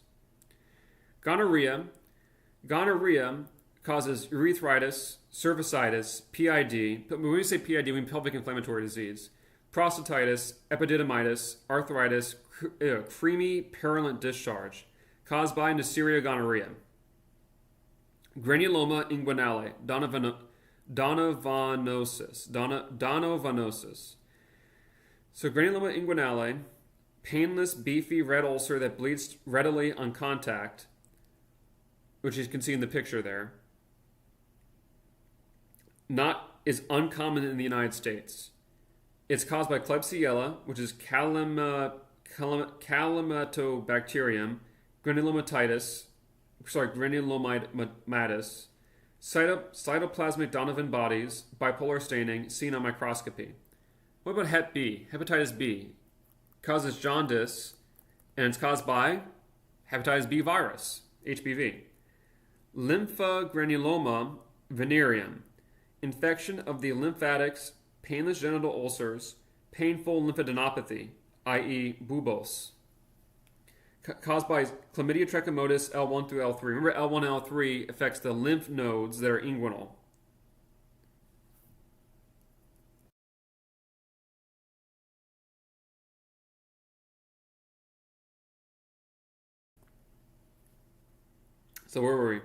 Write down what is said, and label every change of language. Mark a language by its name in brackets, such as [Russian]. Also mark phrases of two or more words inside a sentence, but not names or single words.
[English] Gonorrhea. Gonorrhea causes urethritis, cervicitis, PID. But when we say PID, we mean pelvic inflammatory disease. Prostatitis, epididymitis, arthritis, creamy purulent discharge caused by Neisseria gonorrhea. Granuloma inguinale, Donovanosis. So granuloma inguinale, painless, beefy red ulcer that bleeds readily on contact, which you can see in the picture there, is uncommon in the United States. It's caused by Klebsiella, which is Calamatobacterium, granulomatis, cytoplasmic Donovan bodies, bipolar staining, seen on microscopy. What about Hep B? Hepatitis B causes jaundice, and it's caused by hepatitis B virus, HBV. Lymphogranuloma venereum, infection of the lymphatics, painless genital ulcers, painful lymphadenopathy, i.e. buboes, caused by chlamydia trachomatis L1 through L3. Remember, L1 and L3 affects the lymph nodes that are inguinal. So where were we?